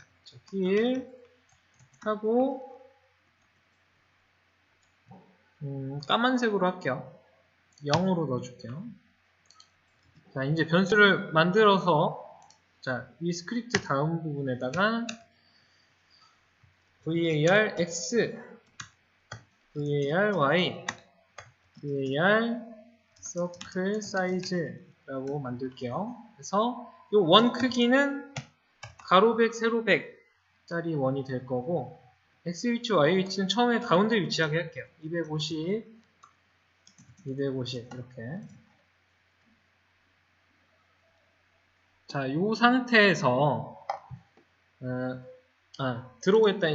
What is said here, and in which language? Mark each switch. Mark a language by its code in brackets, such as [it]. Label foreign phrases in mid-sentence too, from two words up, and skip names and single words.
[ko] 자, 필 하고 까만색으로 할게요. 0으로 넣어줄게요. 자, 이제 변수를 만들어서 자, 이 스크립트 다음 부분에다가 [en] var x, var y, var circle size [ko] 라고 만들게요. 그래서 이 원 크기는 가로백, 세로백짜리 원이 될 거고 x 위치, y 위치는 처음에 가운데 위치하게 할게요. 250, 250 이렇게. 자, 이 상태에서 들어오겠다.